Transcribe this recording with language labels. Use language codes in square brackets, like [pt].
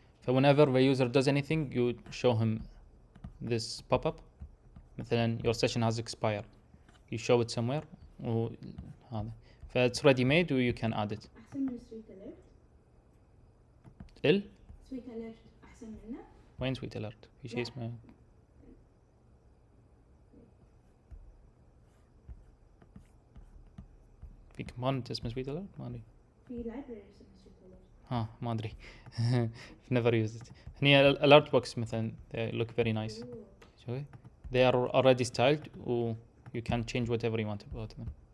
[en] So whenever the user does anything you show him this pop-up. [ar] مثلا [en] your session has expired. You show it somewhere [ar] وهذا. [en] It's ready made or you can add it. [ar] أحسن من sweet alert. sweet alert أحسن منه. وين sweet alert؟ في شيء اسمه في command اسمه sweet alert ما أدري. في library اسمه sweet alert. ما أدري. [en] Never used it. [ar] هني [en] alert box [ar] مثلا [en] they look very nice. [ar] شوي. [en] They are already styled or you can change whatever you want about them.